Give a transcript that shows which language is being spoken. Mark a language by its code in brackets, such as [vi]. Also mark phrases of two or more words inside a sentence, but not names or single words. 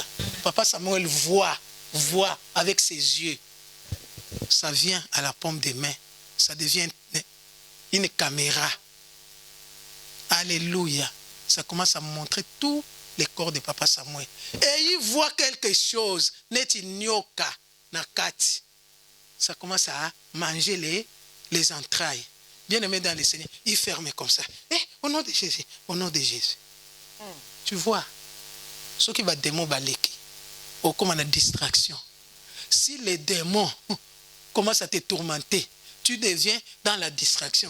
[fr] Papa Samuel voit avec ses yeux. Ça vient à la paume des mains. Ça devient une caméra. Alléluia. Ça commence à montrer tout le corps de Papa Samuel. Et il voit quelque chose. [ln] Neti nyoka nakati. [fr] Ça commence à manger les entrailles. Bien aimé dans le Seigneur, il ferme comme ça. Au nom de Jésus, au nom de Jésus. Tu vois, ce qui va démon baleki, ou comme la distraction. Si les démons commencent à te tourmenter, tu deviens dans la distraction.